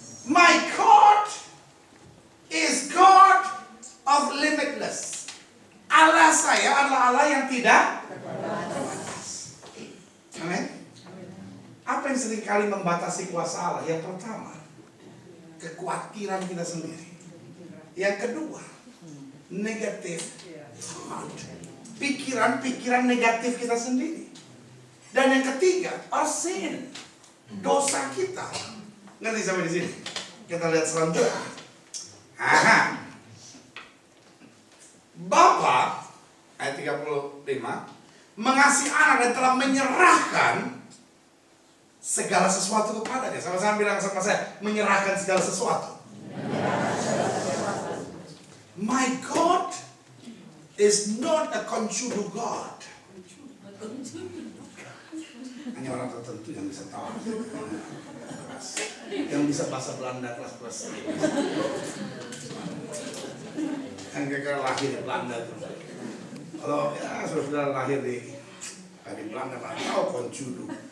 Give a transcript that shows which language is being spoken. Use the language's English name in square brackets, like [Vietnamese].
[English] My God is God of limitless. [Indonesian] Allah saya adalah Allah yang tidak terbatas. Amin. Apa yang seringkali membatasi kuasa Allah? Yang pertama, kekhawatiran kita sendiri. Yang kedua, negatif thought. Pikiran-pikiran negatif kita sendiri. Dan yang ketiga, [English] our sin. [Indonesian] Dosa kita. Ngerti sampai di sini? Kita lihat selanjutnya. Aha. Bapa, ayat 35, mengasihi anak dan telah menyerahkan segala sesuatu kepadanya. Sama-sama bilang sama saya, menyerahkan segala sesuatu. [English] My God is not a consumer God. [Indonesian] Hanya orang tertentu yang bisa tahu. Yang bisa bahasa Belanda kelas-kelas. Kan kira lahir di Belanda tuh. Kalau ya saudara lahir di Belanda, Pak, tahu koncudu.